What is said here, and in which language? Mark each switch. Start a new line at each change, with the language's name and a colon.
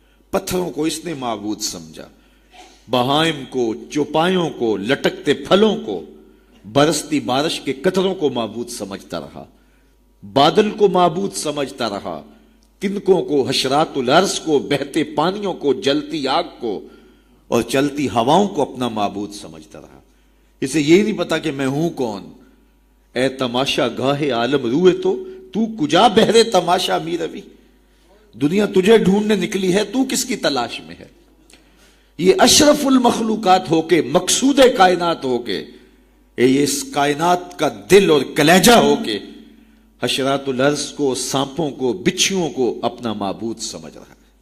Urdu: پتھروں کو اس نے معبود سمجھا، بہائم کو، چوپایوں کو، لٹکتے پھلوں کو، برستی بارش کے قطروں کو معبود سمجھتا رہا. بادل کو معبود سمجھتا رہا، تنکوں کو، حشرات الارض کو، بہتے پانیوں کو، جلتی آگ کو اور چلتی ہواؤں کو اپنا معبود سمجھتا رہا. اسے یہی نہیں پتا کہ میں ہوں کون.
Persian: اے تماشا گاہ عالم روئے تو کجا بہرے تماشا می روی.
Urdu: دنیا تجھے ڈھونڈنے نکلی ہے، تو کس کی تلاش میں ہے. یہ اشرف المخلوقات ہو کے، مقصود کائنات ہو کے، یہ اس کائنات کا دل اور کلیجہ ہو کے حشرات الارض کو، سانپوں کو، بچھیوں کو اپنا معبود سمجھ رہا ہے.